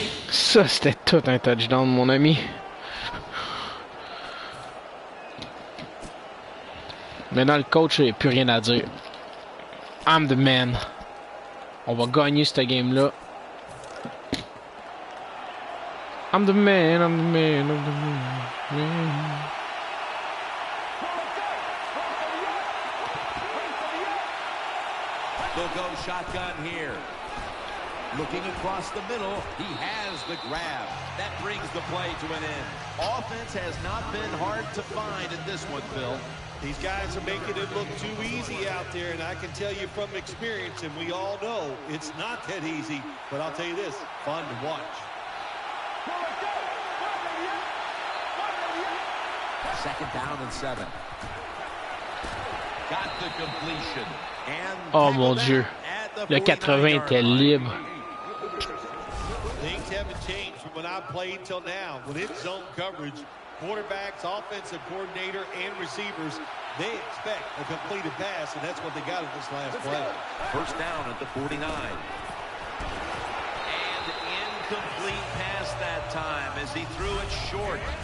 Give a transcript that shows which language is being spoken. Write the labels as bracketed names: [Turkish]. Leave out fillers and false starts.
[French] Ça c'était tout un touchdown mon ami. Maintenant le coach n'a plus rien à dire. [English] I'm the man. [French] On va gagner cette game-là. [English] I'm the man, I'm the man, I'm the man. They'll go shotgun here. Looking across the middle, he has the grab. That brings the play to an end. Offense has not been hard to find in this one, Phil. These guys are making it look too easy out there, and I can tell you from experience, and we all know it's not that easy, but I'll tell you this, fun to watch. Second down and 7. Got the completion. And [French] oh mon Dieu, le 80 était libre. [English] Things haven't changed from when I played till now. When it's zone coverage, quarterbacks, offensive coordinator, and receivers, they expect a completed pass, and that's what they got in this last play. First down at the 49. And incomplete pass that time as he threw it short.